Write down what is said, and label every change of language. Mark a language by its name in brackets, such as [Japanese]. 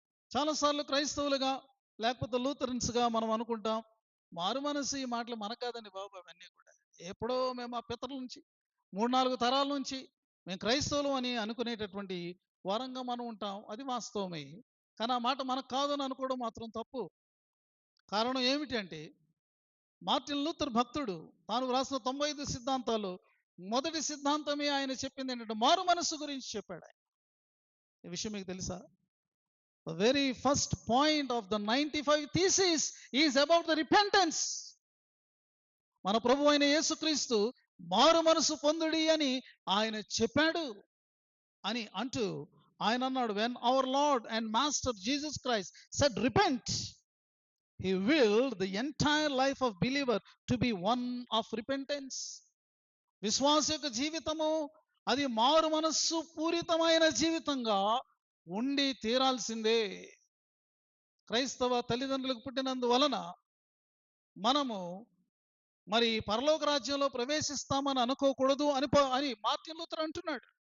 [Telugu] చాలాసార్లు క్రైస్తవులుగా లేకపోతే లూథరన్స్గా మనం అనుకుంటాం, మారు మనసు ఈ మాటలు మనకు కాదండి బాబు, అవన్నీ కూడా ఎప్పుడో మేము ఆ పితరుల నుంచి 3-4 తరాల నుంచి మేము క్రైస్తవులు అని అనుకునేటటువంటి వారంగా మనం ఉంటాం. అది వాస్తవమే. కానీ ఆ మాట మనకు కాదని అనుకోవడం మాత్రం తప్పు. కారణం ఏమిటంటే మార్టిన్ లూథర్ భక్తుడు తాను వ్రాసిన 95 సిద్ధాంతాలు మొదటి సిద్ధాంతమే ఆయన చెప్పింది ఏంటంటే మారు మనస్సు గురించి చెప్పాడు ఆయన. ఈ విషయం మీకు తెలుసా? [English] The very first point of the 95 thesis is about the repentance. [Telugu] మన ప్రభు అయిన యేసుక్రీస్తు మారు మనసు పొందుడి అని ఆయన చెప్పాడు అని అంటూ ఆయన అన్నాడు, [English] when our Lord and Master Jesus Christ said repent, he willed the entire life of believer to be one of repentance. [Telugu] విశ్వాస యొక్క జీవితము అది మారు మనస్సు పూరితమైన జీవితంగా ఉండి తీరాల్సిందే. క్రైస్తవ తల్లిదండ్రులకు పుట్టినందువలన మనము మరి పరలోక రాజ్యంలో ప్రవేశిస్తామని అనుకోకూడదు అని మార్టిన్ లూథర్ అంటున్నాడు.